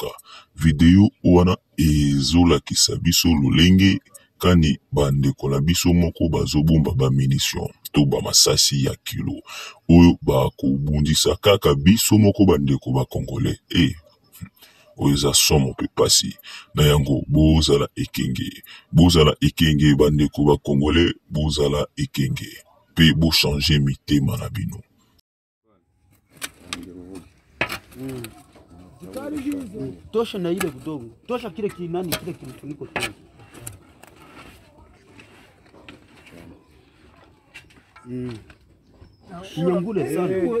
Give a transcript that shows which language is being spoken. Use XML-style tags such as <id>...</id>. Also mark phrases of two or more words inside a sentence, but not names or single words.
<ln>Video wana ezolakisa biso lolenge kani bandeko na biso moko bazobomba ba munition to ba masasi ya kilo oyo bakobundisa kaka biso moko bandeko ba Congolais. Oyo eza somo pe pasi. Na yango bozala ekenge bandeko ba Congolais, bozala ekenge pe bo changer mitema na bino.</ln> <sw>Tosha na ile kidogo. Tosha kile kinani kile kifuniko tu. Nyangule sana.</sw>